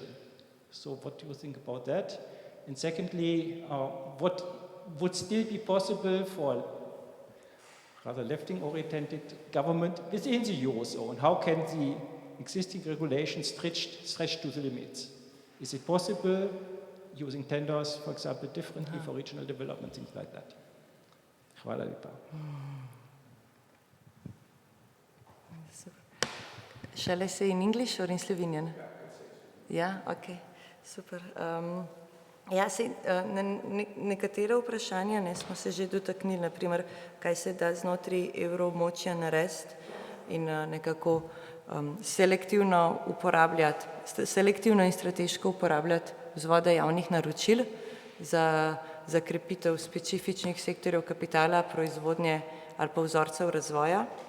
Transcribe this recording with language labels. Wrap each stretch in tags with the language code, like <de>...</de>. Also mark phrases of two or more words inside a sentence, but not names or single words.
<en>So, what do you think about that? And secondly, what would still be possible for rather left-wing oriented government within the Eurozone? How can the existing regulations stretched to the limits. Is it possible using tenders, for example, differently for regional development, things like that?</en> <sl>Hvala lepa.</sl> <en>Shall I say in English or in Slovenian?</en> <sl>Ja, ok, super. Ja, na nekatera vprašanja smo se že dotaknili, naprimer, kaj se da znotraj evroobmočja narediti in nekako selektivno in strateško uporabljati vzvode javnih naročil za krepitev specifičnih sektorjev kapitala, proizvodnje ali pa vzorcev razvoja.</sl>